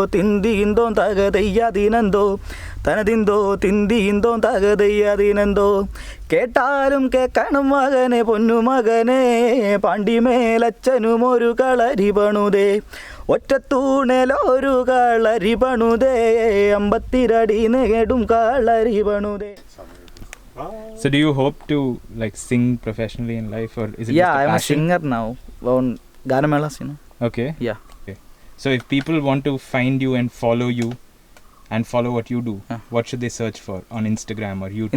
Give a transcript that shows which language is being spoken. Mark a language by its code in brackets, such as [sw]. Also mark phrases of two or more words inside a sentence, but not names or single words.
[ml] tindindo tagadiyadinando tanadindo tindindo tagadiyadinando കേട്ടാലും കേക്കണം മകനെ പൊന്നു മകനെ പാണ്ടിമേലച്ഛനും ഒരു കളരി പണുതേ ഒറ്റത്തൂണലൊരു കളരി പണുതേ അമ്പത്തിരടി നേടും കളരി പണുതേ. [en] So do you hope to like sing professionally in life, or is it Yeah, just a I'm a passion? singer now on Ganamelas, you know. Okay. Yeah. So if people want to find you and follow you and follow what you do, what should they search for on Instagram or YouTube?